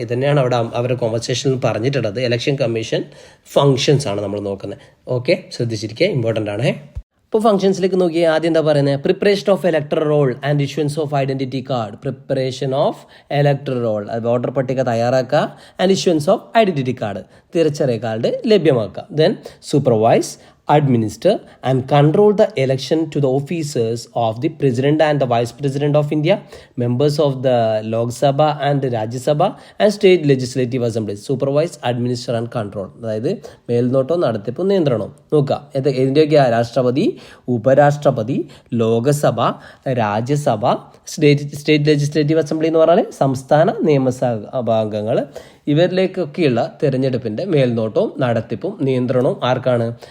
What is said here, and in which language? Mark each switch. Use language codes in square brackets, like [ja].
[ml] ഇത് തന്നെയാണ് അവിടെ അവരുടെ കോൺവെർസേഷനിൽ പറഞ്ഞിട്ടുള്ളത്. ഇലക്ഷൻ കമ്മീഷൻ ഫങ്ഷൻസ് ആണ് നമ്മൾ നോക്കുന്നത്. ഓക്കെ, ശ്രദ്ധിച്ചിരിക്കുക, ഇമ്പോർട്ടൻ്റ് ആണ്. ഇപ്പോൾ ഫംഗ്ഷൻസിലേക്ക് നോക്കിയാൽ ആദ്യം എന്താ പറയുന്നത്? [en] Preparation of electoral roll and issuance of identity card. Preparation of electoral roll, [ml] voter പട്ടിക തയ്യാറാക്കുക. [en] and issuance of identity card, [ml] തിരിച്ചറിയൽ കാർഡ് ലഭ്യമാക്കുക. [en] Then supervise, administer and control the election to the officers of the President and the Vice President of India, members of the Lok Sabha and Rajya Sabha and State Legislative Assemblies. Supervise, administer and control. [ml] അതായത് മേൽനോട്ടവും നടത്തിപ്പും നിയന്ത്രണവും നോക്കുക. ഇതിൻ്റെയൊക്കെയാണ് രാഷ്ട്രപതി, ഉപരാഷ്ട്രപതി, Lok Sabha, Rajya Sabha, state legislative assembly എന്ന് പറഞ്ഞാൽ സംസ്ഥാന നിയമസഭാംഗങ്ങൾ. ഇവരിലേക്കൊക്കെയുള്ള തിരഞ്ഞെടുപ്പിൻ്റെ മേൽനോട്ടവും നടത്തിപ്പും നിയന്ത്രണവും ആർക്കാണ്?